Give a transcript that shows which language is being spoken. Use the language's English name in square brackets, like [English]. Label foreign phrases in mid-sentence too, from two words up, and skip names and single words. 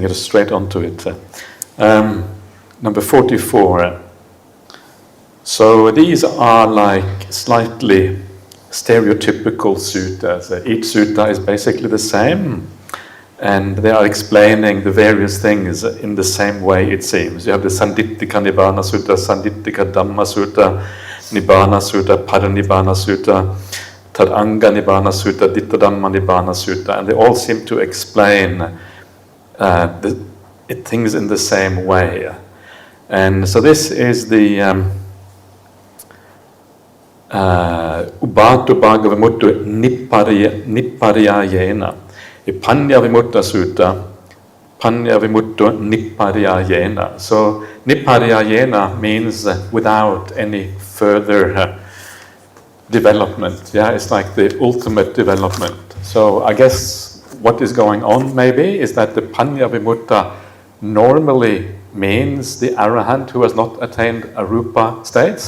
[English] It is straight onto it. Number 44. So these are like slightly stereotypical suttas. Each sutta is basically the same, and they are explaining the various things in the same way, it seems. You have the Sandittika Nibbana Sutta, Sandittika Dhamma Sutta, Nibbana Sutta, Paranibbana Sutta, Tadanga Nibbana Sutta, Dittadhamma Nibbana Sutta, and they all seem to explain things in the same way. And so this is the [Pali] Upatabhaga Vimutta Nippariyayena. Panya Vimutta Sutta, Panya Vimutta Nippariyayena. [English] So Nippariyayena means without any further development. Yeah, it's like the ultimate development. So I guess what is going on maybe is that the [Pali] Panya Vimutta [English] normally means the arahant who has not attained arupa states.